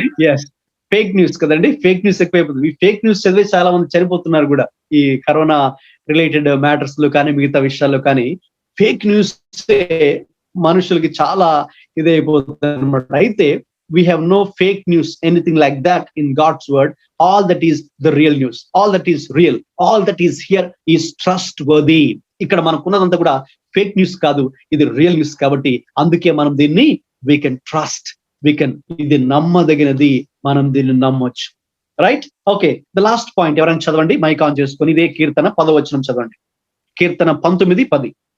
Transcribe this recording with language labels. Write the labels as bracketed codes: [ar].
[te] Yes, fake news కదండి. Fake news ఎక్కువైపోతుంది. ఈ ఫేక్ న్యూస్ చదివే చాలా మంది చనిపోతున్నారు కూడా, ఈ కరోనా రిలేటెడ్ మ్యాటర్స్ లో కానీ మిగతా విషయాల్లో కానీ. ఫేక్ న్యూస్ మనుషులకి చాలా ఇదైపోతుంది అనమాట. అయితే [en] we have no fake news, anything like that in God's word. All that is the real news, all that is real, all that is here is trustworthy. [te] ఇక్కడ మనకున్నదంతా కూడా ఫేక్ న్యూస్ కాదు, ఇది real news. కాబట్టి అందుకే మనం దీన్ని [en] we can trust, [te] ఇది నమ్మదగినది, మనం దీన్ని నమ్మొచ్చు, right? Okay, [en] the last point [te] ఎవరైనా చదవండి, మైక్ ఆన్ చేసుకొని. ఇదే కీర్తన 10వ వచనం చదవండి. కీర్తన 19:10.